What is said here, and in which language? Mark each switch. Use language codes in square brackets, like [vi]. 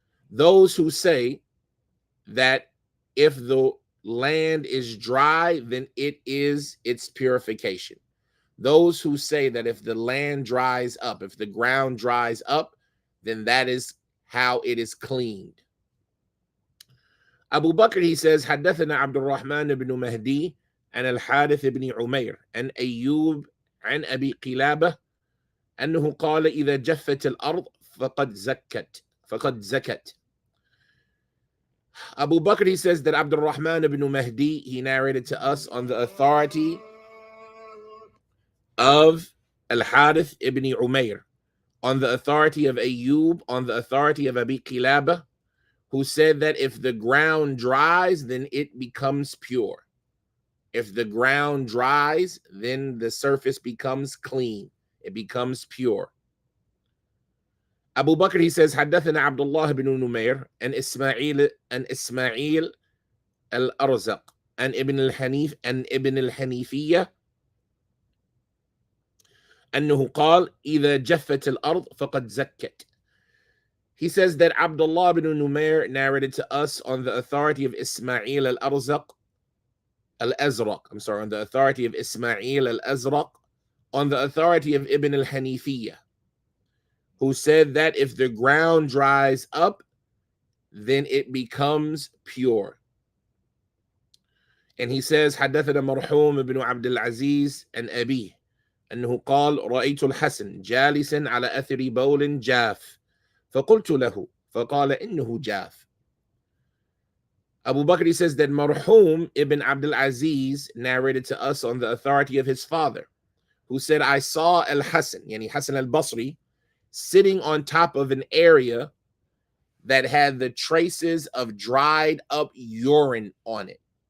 [en] Those who say that if the land is dry, then it is its purification. Those who say that if the land dries up, if the ground dries up, then that is how it is cleaned. Abu Bakr, he says, [ar] حدثنا عبد الرحمن بن مهدي عن الحارث بن عمير عن أيوب عن أبي قلابة أنه قال إذا جفت الأرض فقد زكت. [en] Abu Bakr, he says that Abdul Rahman ibn Mahdi, he narrated to us on the authority of Al-Harith ibn Umayr, on the authority of Ayyub, on the authority of Abi Qilaba, who said that if the ground dries, then it becomes pure. If the ground dries, then the surface becomes clean. It becomes pure. Abu Bakr, he says, [ar] حدثنا عبد الله بن نمير عن إسماعيل الأرزق عن ابن الحنيفية أنه قال إذا جفت الأرض فقد زكت. [en] He says that Abdullah ibn Numair narrated to us on the authority of Ismail al-Azraq, on the authority of Ismail al-Azraq, on the authority of Ibn al-Hanifiyya, who said that if the ground dries up, then it becomes pure. And he says, [ar] حدثنا مرحوم بن عبد العزيز عن أبيه أنه قال رأيت الحسن جالسا على أثر بول جاف فقلت له فقال إنه جاف. [en] Abu Bakr, he says that Marhum ibn Abdul Aziz narrated to us on the authority of his father, who said, I saw Al-Hasan, yani Hasan al-Basri, sitting on top of an area that had the traces of dried up urine on it.